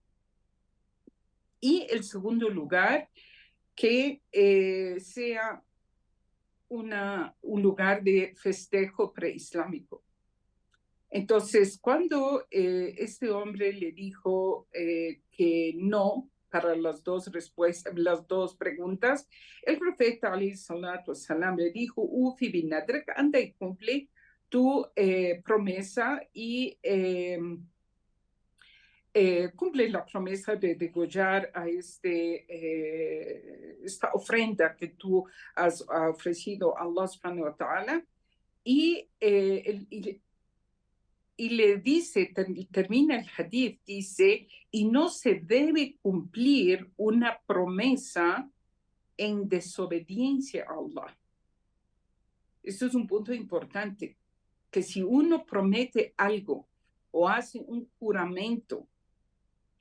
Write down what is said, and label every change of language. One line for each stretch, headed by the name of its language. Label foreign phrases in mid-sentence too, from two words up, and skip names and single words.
Spanish: Y el segundo lugar, que sea un lugar de festejo preislámico. Entonces, cuando este hombre le dijo que no para las 2 preguntas, el profeta
Arabic: عليه الصلاة والسلام
Spanish: le dijo,
Arabic: أوف بنذرك,
Spanish: anda y cumple tu promesa y cumple la promesa de degollar a esta ofrenda que tú has ofrecido a Allah
Arabic: سبحانه وتعالى.
Spanish: Y le dice, termina el hadith, dice, y no se debe cumplir una promesa en desobediencia a Allah. Esto es un punto importante, que si uno promete algo o hace un juramento